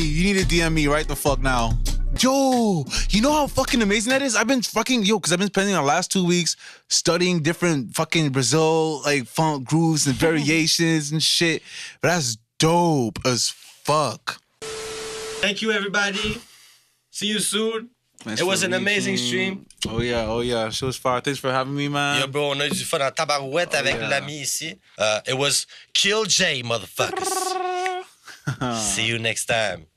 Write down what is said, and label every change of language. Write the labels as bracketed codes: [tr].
[en] You need to DM me right the fuck now. Yo, you know how fucking amazing that is? I've been because I've been spending the last 2 weeks studying different fucking Brazil, like funk grooves and variations and shit. But that's dope as fuck. Thank you, everybody. See you soon. Thanks it was for an amazing reaching. stream. Oh yeah. She was fire. Thanks for having me, man. Yeah, bro, [fr] on a eu du fun en tabarouette avec l'ami ici. [en] It was Killjei, motherfuckers. See you next time.